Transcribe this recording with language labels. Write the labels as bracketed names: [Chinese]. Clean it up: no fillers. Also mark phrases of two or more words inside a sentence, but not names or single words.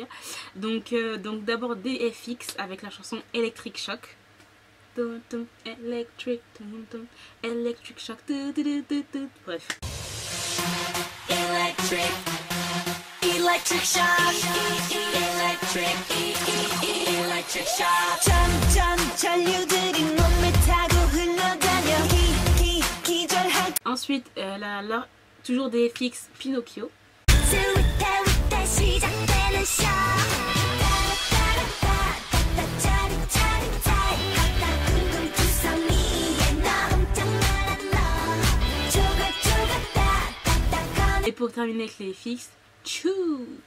[French] Donc d'abord DFX avec la chanson Electric Shock. Electric Shock. Bref. Electric Shock. Electric Shock. Ensuite toujours DFX Pinocchio. Et pour terminer avec les FX, Choo.